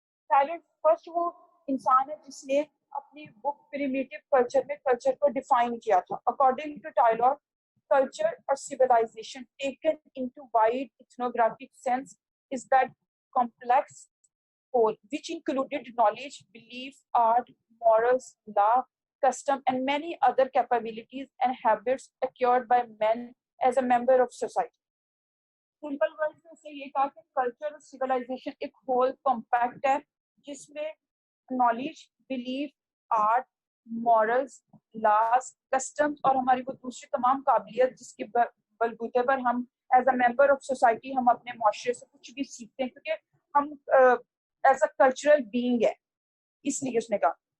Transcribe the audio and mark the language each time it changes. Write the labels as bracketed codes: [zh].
[ur] Teller first وہ انسان ہے جس نے اپنی بک پریمیٹیو کلچر میں کلچر کو ڈیفائن کیا تھا. [en] According to Tylor, culture or civilization taken into wide ethnographic sense is that complex whole which included knowledge, belief, art, morals, law, custom and many other capabilities and habits acquired by men as a member of society. Simple words [ur] میں سے یہ کہا کہ culture اور civilisation ایک whole compact ہے جس میں knowledge, belief, art, morals, laws, customs اور ہماری وہ دوسری تمام قابلیت جس کے بلبوتے پر ہم as a member of society ہم اپنے معاشرے سے کچھ بھی سیکھتے ہیں, کیونکہ ہم ایز اے کلچرل بینگ ہے, اس لیے اس نے کہا.